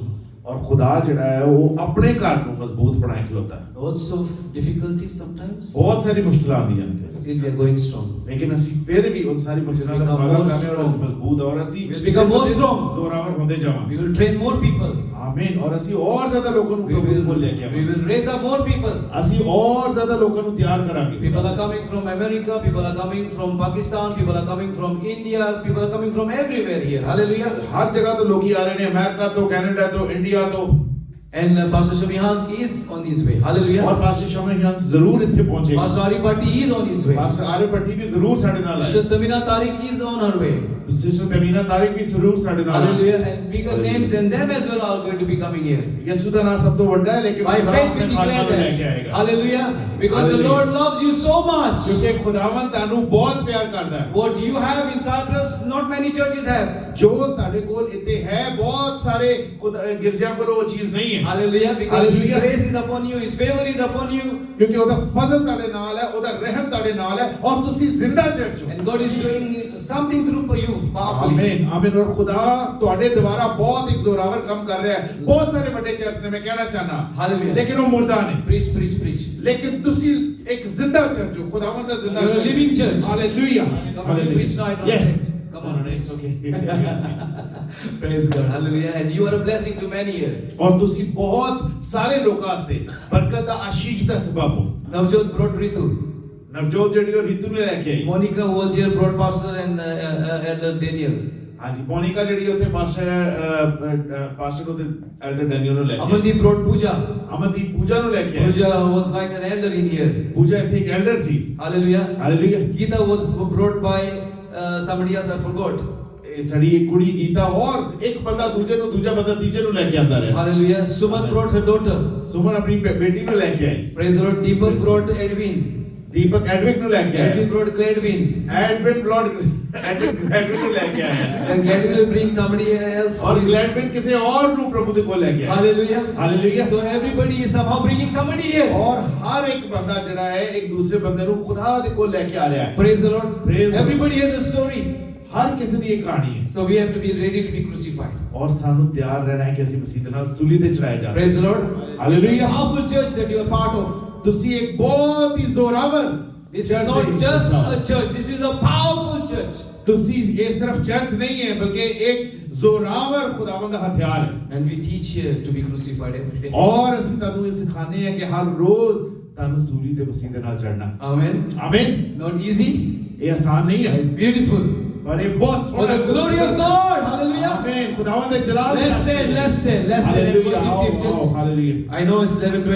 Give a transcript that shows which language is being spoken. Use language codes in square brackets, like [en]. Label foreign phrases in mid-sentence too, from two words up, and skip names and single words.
[pa] ਔਰ ਖੁਦਾ ਜਿਹੜਾ ਹੈ ਉਹ ਆਪਣੇ ਘਰ ਨੂੰ ਮਜ਼ਬੂਤ ਬਣਾਏ ਖਲੋਤਾ ਹੈ [en] Lots of difficulties sometimes. [pa] ਬਹੁਤ ਸਾਰੀ ਮੁਸ਼ਕਲਾਂ ਆਉਂਦੀਆਂ ਨੇ [en] Still we are going strong. [pa] ਲੇਕਿਨ ਅਸੀਂ ਫਿਰ ਵੀ ਉਨ ਸਾਰੀ ਮੁਸ਼ਕਲਾਂ ਦਾ ਮੁਕਾਬਲਾ ਕਰ ਰਹੇ ਹਾਂ ਔਰ ਅਸੀਂ ਮਜ਼ਬੂਤ ਔਰ ਅਸੀਂ [en] We'll become more strong. [pa] ਜ਼ੋਰਾਵਰ ਹੁੰਦੇ ਜਾਵਾਂਗੇ [en] We will train more people. [pa] ਆਮੀਨ ਔਰ ਅਸੀਂ ਔਰ ਜ਼ਿਆਦਾ ਲੋਕਾਂ ਨੂੰ [en] We [pa] ਪ੍ਰਭੂ ਦੇ ਕੋਲ ਲੈ ਕੇ [en] we [pa] ਆਵਾਂਗੇ [en] will raise up more people. [pa] ਅਸੀਂ ਔਰ ਜ਼ਿਆਦਾ ਲੋਕਾਂ ਨੂੰ ਤਿਆਰ ਕਰਾਂਗੇ [en] People are coming from America, people are coming from Pakistan, people are coming from India, people are coming from everywhere here. Hallelujah. [pa] ਹਰ ਜਗ੍ਹਾ ਤੋਂ ਲੋਕੀ ਆ ਰਹੇ ਨੇ ਅਮਰੀਕਾ ਤੋਂ ਕੈਨੇਡਾ ਤੋਂ ਇੰਡੀਆ ਤੋਂ [en] And Pastor Shabihans is on his way. Hallelujah. [hi] और पास्टर शमन हंस जरूर ਇੱਥੇ पहुंचेगा [en] Pastor Ari Patti is on his way. [hi] पास्टर आर्य भट्टी भी जरूर [pa] ਸਾਡੇ ਨਾਲ [en] Sister [pa] ਹੈ [en] Tamina Tariq is on her way. [hi] सिस्टर तमीना तारिक भी जरूर [pa] ਸਾਡੇ ਨਾਲ ਹੈ [en] Hallelujah. And bigger names than them as well are going to be coming here. [pa] ਯਿਸੂ ਦਾ ਨਾਮ ਸਭ ਤੋਂ ਵੱਡਾ ਹੈ ਲੇਕਿਨ [en] By [pa] ਖੁਦਾ [en] faith we [pa] ਆਪਣੇ ਖਾਤਮੇ [en] declare [pa] ਨੂੰ ਲੈ ਕੇ [en] that. [pa] ਆਏਗਾ [en] Hallelujah. Because the Hallelujah. Lord loves you so much. [pa] ਕਿਉਂਕਿ ਖੁਦਾਵੰਦ ਤੁਹਾਨੂੰ ਬਹੁਤ ਪਿਆਰ ਕਰਦਾ ਹੈ [en] What you have in Cyprus, not many churches have. [pa] ਜੋ ਤੁਹਾਡੇ ਕੋਲ ਇੱਥੇ ਹੈ ਬਹੁਤ ਸਾਰੇ ਗਿਰਜਿਆਂ ਕੋਲ ਉਹ ਚੀਜ਼ ਨਹੀਂ ਹੈ [en] Hallelujah. Because His Hallelujah. grace is upon you, His favor is upon you. [pa] ਕਿਉਂਕਿ ਉਹਦਾ ਫਜ਼ਲ ਤੁਹਾਡੇ ਨਾਲ ਹੈ ਉਹਦਾ ਰਹਿਮ ਤੁਹਾਡੇ ਨਾਲ ਹੈ ਔਰ ਤੁਸੀਂ ਜ਼ਿੰਦਾ ਚਰਚ ਹੋ [en] And God is doing something through you powerfully. [pa] ਆਮੀਨ ਆਮੀਨ ਔਰ ਖੁਦਾ ਤੁਹਾਡੇ ਦੁਆਰਾ ਬਹੁਤ ਇੱਕ ਜ਼ੋਰਾਵਰ ਕੰਮ ਕਰ ਰਿਹਾ ਹੈ ਬਹੁਤ ਸਾਰੇ ਵੱਡੇ ਚਰਚ ਨੇ ਮੈਂ ਕਹਿਣਾ ਚਾਹਨਾ [en] Hallelujah. [pa] ਲੇਕਿਨ ਉਹ ਮੁਰਦਾ ਨੇ [en] Preach, preach, preach. [pa] ਲੇਕਿਨ ਤੁਸੀਂ ਇੱਕ ਜ਼ਿੰਦਾ ਚਰਚ ਹੋ ਖੁਦਾਵੰਦ ਦਾ ਜ਼ਿੰਦਾ [en] You're a living church. [pa] ਹਾਲੇਲੂਇਆ [en] Come on, you preach now, I don't Yes. think. Come on. No, it's okay. Praise God. Hallelujah. And you are a blessing to many here. [pa] ਔਰ ਤੁਸੀਂ ਬਹੁਤ ਸਾਰੇ ਲੋਕਾਂ ਵਾਸਤੇ ਬਰਕਤ ਦਾ ਆਸ਼ੀਸ਼ ਦਾ ਸਬਬ ਹੋ [en] Navjot brought Ritu. [pa] ਨਵਜੋਤ ਜਿਹੜੀ ਉਹ ਰੀਤੂ ਨੇ ਲੈ ਕੇ ਆਈ [en] Monica who was here brought Pastor and Elder Daniel. [pa] ਹਾਂਜੀ ਮੋਨਿਕਾ ਜਿਹੜੀ ਉੱਥੇ ਪਾਸਟਰ ਉਹਦੇ ਐਲਡਰ ਡੈਨੀਅਲ ਨੂੰ ਲੈ ਕੇ ਆਈ [en] Amandeep brought Pooja. [pa] ਅਮਨਦੀਪ ਪੂਜਾ ਨੂੰ ਲੈ ਕੇ ਆਈ [en] Pooja was like an elder in here. [pa] ਪੂਜਾ ਇੱਥੇ ਇੱਕ ਐਲਡਰ ਸੀ [en] Hallelujah. [pa] ਹਾਲੇਲੂਇਆ [en] Geeta was brought by somebody else, I forgot. [pa] ਇਹ ਸੜੀ ਇੱਕ ਕੁੜੀ ਗੀਤਾ ਔਰ ਇੱਕ ਬੰਦਾ ਦੂਜੇ ਨੂੰ ਦੂਜਾ ਬੰਦਾ ਤੀਜੇ ਨੂੰ ਲੈ ਕੇ ਆਂਦਾ ਰਿਹਾ [en] Hallelujah. Suman brought her daughter. [pa] ਸੁਮਨ ਆਪਣੀ ਬੇਟੀ ਨੂੰ ਲੈ ਕੇ ਆਈ [en] Praise the Lord. Deepak brought Edwin. [pa] ਦੀਪਕ ਐਡਵਿਕ ਨੂੰ ਲੈ ਕੇ ਆਇਆ [en] Edwin brought Gladwin. [pa] ਐਡਵਿਨ ਨੂੰ ਲੈ ਕੇ ਆਇਆ [en] And Gladwin will bring somebody else. [pa] ਔਰ ਗਲੈਡਵਿਨ ਕਿਸੇ ਔਰ ਨੂੰ ਪ੍ਰਭੂ ਦੇ ਕੋਲ ਲੈ ਕੇ ਆਇਆ [en] Hallelujah. [pa] ਹਾਲੇਲੂਇਆ [en] So everybody is somehow bringing somebody here. [pa] ਔਰ ਹਰ ਇੱਕ ਬੰਦਾ ਜਿਹੜਾ ਹੈ ਇੱਕ ਦੂਸਰੇ ਬੰਦੇ ਨੂੰ ਖੁਦਾ ਦੇ ਕੋਲ ਲੈ ਕੇ ਆ ਰਿਹਾ ਹੈ [en] Praise the Lord. Praise the Lord. Everybody has a story. [pa] ਹਰ ਕਿਸੇ ਦੀ ਇੱਕ ਕਹਾਣੀ ਹੈ [en] So we have to be ready to be crucified. [pa] ਔਰ ਸਾਨੂੰ ਤਿਆਰ ਰਹਿਣਾ ਹੈ ਕਿ ਅਸੀਂ ਮਸੀਹ ਦੇ ਨਾਲ ਸੂਲੀ ਤੇ ਚੜਾਏ ਜਾ [en] Praise the Lord. Hallelujah. It's a powerful church that you are part of. [pa] ਤੁਸੀਂ ਇੱਕ ਬਹੁਤ ਹੀ ਜ਼ੋਰਾਵਰ [en] This is not just a church. This is a powerful church. [pa] ਤੁਸੀਂ ਇਹ ਸਿਰਫ ਚਰਚ ਨਹੀਂ ਹੈ ਬਲਕਿ ਇੱਕ ਜ਼ੋਰਾਵਰ ਖੁਦਾਵੰਦ ਦਾ ਹਥਿਆਰ ਹੈ [en] And we teach here to be crucified every day. [pa] ਔਰ ਅਸੀਂ ਤੁਹਾਨੂੰ ਇਹ ਸਿਖਾਉਂਦੇ ਹਾਂ ਕਿ ਹਰ ਰੋਜ਼ ਤੁਹਾਨੂੰ ਸੂਲੀ ਤੇ ਮਸੀਹ ਦੇ ਨਾਲ ਚੜਨਾ [en] Amen. [pa] ਆਮੀਨ [en] Not easy. [pa] ਇਹ ਆਸਾਨ ਨਹੀਂ ਹੈ [en] It's beautiful. [pa] ਪਰ ਇਹ ਬਹੁਤ [en] For [pa] ਸੋਹਣਾ [en] the glory of God. Hallelujah. [pa] ਆਮੀਨ ਖੁਦਾਵੰਦ ਦੇ ਜਲਾਲ [en] Let's stand. Let's stand. Let's stand and [pa] ਹਾਲੇਲੂਇਆ [en] worship Him. Just [pa] ਹਾਲੇਲੂਇਆ [en] I know it's 11:20.